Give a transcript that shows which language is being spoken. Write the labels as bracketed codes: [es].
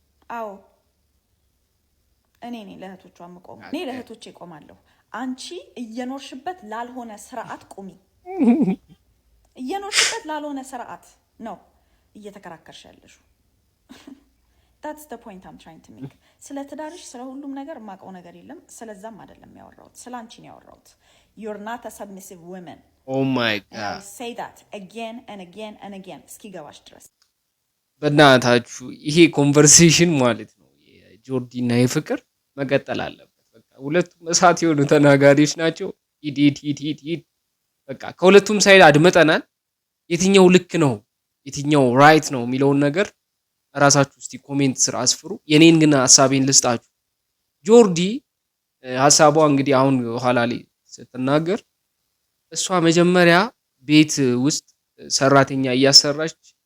[am] አዎ እኔ ነኝ ለእህቶቿ የምቆም። እኔ ለእህቶቼ እቆማለሁ። አንቺ እየኖርሽበት ላልሆነ ስርዓት ቁሚ። እየኖርሽበት ላልሆነ ስርዓት ነው እየተከራከርሽ ያለሽው። [en] that's the point I'm trying to make። [am] ስለ ትዳርሽ ስለ ሁሉም ነገር የማውቀው ነገር የለም። ስለዛም አይደለም ያወራሁት፣ ስለ አንቺ ነው ያወራሁት። [en] you're not a submissive woman. oh my god, and I say that again and again and again [am] እስኪገባሽ ድረስ። በእናታችሁ ይሄ ኮንቨርሴሽን ማለት ነው የጆርዲ እና የፍቅር መቀጠል አለበት። በቃ ሁለቱም እሳት የሆኑ ተናጋሪዎች ናቸው። ሂድ በቃ ከሁለቱም ሳይድ አድመጠናል። የትኛው ልክ ነው የትኛው ራይት ነው የሚለውን ነገር ራሳችሁ እስቲ ኮሜንት ስር አስፍሩ። የኔን ግን ሐሳቤን ልስጣችሁ። ጆርዲ ሐሳቧ እንግዲህ አሁን ኋላ ላይ ስትናገር እሷ መጀመሪያ ቤት ውስጥ ሰራተኛ እያሰራች